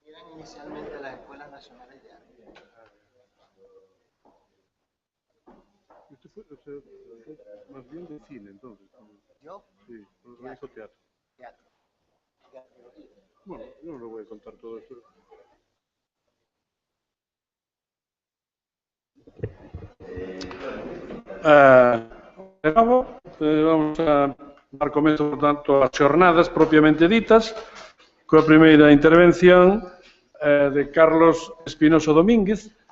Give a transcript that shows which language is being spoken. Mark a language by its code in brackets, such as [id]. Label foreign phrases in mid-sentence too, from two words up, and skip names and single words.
[es] inicialmente las escuelas nacionales de arte. Usted fue más bien de cine, entonces. ¿Yo? Sí, no hizo teatro. Teatro. Teatrología. Bueno, yo no le voy a contar todo esto. [gl] De novo, vamos a dar comezo, por tanto, ás xornadas propiamente ditas, coa primeira intervención de Carlos Espinosa Domínguez.